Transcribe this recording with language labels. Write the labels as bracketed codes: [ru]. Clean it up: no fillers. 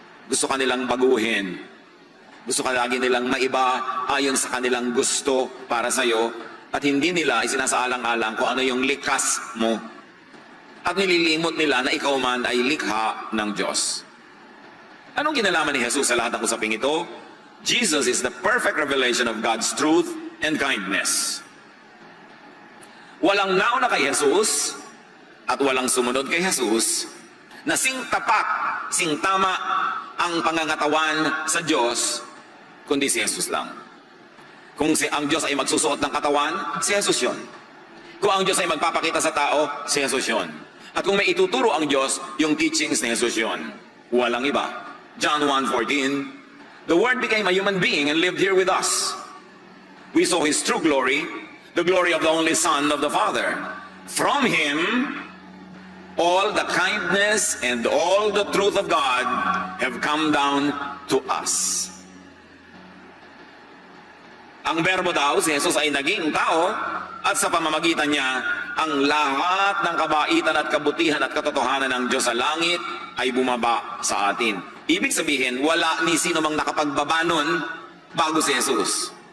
[tl] Gusto ka nilang baguhin. Gusto ka lagi nilang maiba ayon sa kanilang gusto para sa iyo at hindi nila isinasaalang-alang kung ano yung likas mo. At nililimot nila na ikaw man ay likha ng Diyos. Anong kinalaman ni Jesus sa lahat ng usaping ito? [en] Jesus is the perfect revelation of God's truth and kindness. [tl] Walang nauna kay Jesus at walang sumunod kay Jesus na sing tapat, sing tama ang pangangatawan sa Diyos, kundi si Jesus lang. Kung ang Diyos ay magsusuot ng katawan, si Jesus yun. Kung ang Diyos ay magpapakita sa tao, si Jesus yun. At kung may ituturo ang Diyos, yung teachings ni Jesus yun. Walang iba. [en] John 1:14, the Word became a human being and lived here with us. We saw His true glory, the glory of the only Son of the Father. From Him, all the kindness and all the truth of God have come down to us. [tl] Ang berbo daw, si Jesus ay naging tao at sa pamamagitan niya, ang lahat ng kabaitan at kabutihan at katotohanan ng Diyos sa langit ay bumaba sa atin. Ibig sabihin, wala ni sino mang nakapagbaba nun bago si Jesus.